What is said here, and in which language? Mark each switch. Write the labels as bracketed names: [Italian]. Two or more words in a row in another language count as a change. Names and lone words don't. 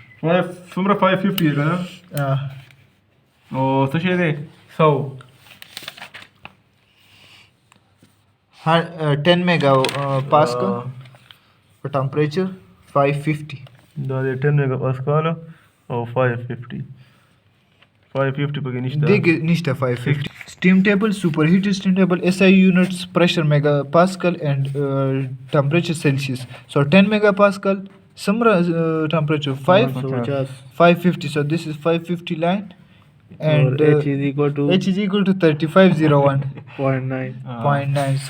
[Pashto] څومره 550 دی کنه او څه شي دی 100 10 [English] mega pascal [Pashto] په ټمپریچر 550 دا دی 10 [English] mega pascal [Pashto] او 550 پکې نشته دغه نشته [English] 550 steam table superheated steam table SI units pressure megapascal and temperature Celsius so 10 megapascal sumra temperature 550 so this is 550 line and H is equal to 3501.9 so